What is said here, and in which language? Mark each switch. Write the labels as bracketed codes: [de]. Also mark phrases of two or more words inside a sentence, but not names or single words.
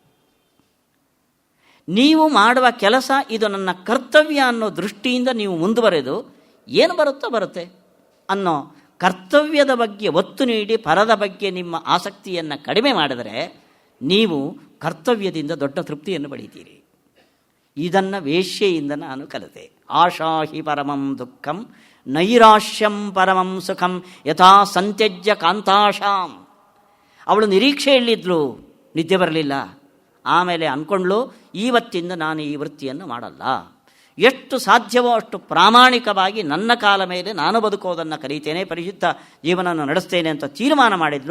[kn] ನೀವು ಮಾಡುವ ಕೆಲಸ ಇದು ನನ್ನ ಕರ್ತವ್ಯ ಅನ್ನೋ ದೃಷ್ಟಿಯಿಂದ ನೀವು ಮುಂದುವರೆದು ಏನು ಬರುತ್ತೋ ಬರುತ್ತೆ ಅನ್ನೋ ಕರ್ತವ್ಯದ ಬಗ್ಗೆ ಒತ್ತು ನೀಡಿ ಪರದ ಬಗ್ಗೆ ನಿಮ್ಮ ಆಸಕ್ತಿಯನ್ನು ಕಡಿಮೆ ಮಾಡಿದರೆ ನೀವು ಕರ್ತವ್ಯದಿಂದ ದೊಡ್ಡ ತೃಪ್ತಿಯನ್ನು ಪಡೀತೀರಿ. ಇದನ್ನು ವೇಶ್ಯೆಯಿಂದ ನಾನು ಕಲಿತೆ. [sa] ಆಶಾಹಿ ಪರಮಂ ದುಃಖಂ ನೈರಾಶ್ಯಂ ಪರಮಂ ಸುಖಂ ಯಥಾ ಸಂತ್ಯಜ್ಯ ಕಾಂತಾಶಾಂ. [kn] ಅವಳು ನಿರೀಕ್ಷೆಯಲ್ಲಿದ್ಲು, ನಿದ್ದೆ ಬರಲಿಲ್ಲ. ಆಮೇಲೆ ಅಂದ್ಕೊಂಡ್ಲು, ಇವತ್ತಿಂದ ನಾನು ಈ ವೃತ್ತಿಯನ್ನು ಮಾಡಲ್ಲ, ಎಷ್ಟು ಸಾಧ್ಯವೋ ಅಷ್ಟು ಪ್ರಾಮಾಣಿಕವಾಗಿ ನನ್ನ ಕಾಲ ಮೇಲೆ ನಾನು ಬದುಕೋದನ್ನು ಕಲಿತೇನೆ, ಪರಿಶುದ್ಧ ಜೀವನವನ್ನು ನಡೆಸ್ತೇನೆ ಅಂತ ತೀರ್ಮಾನ ಮಾಡಿದ್ಲು.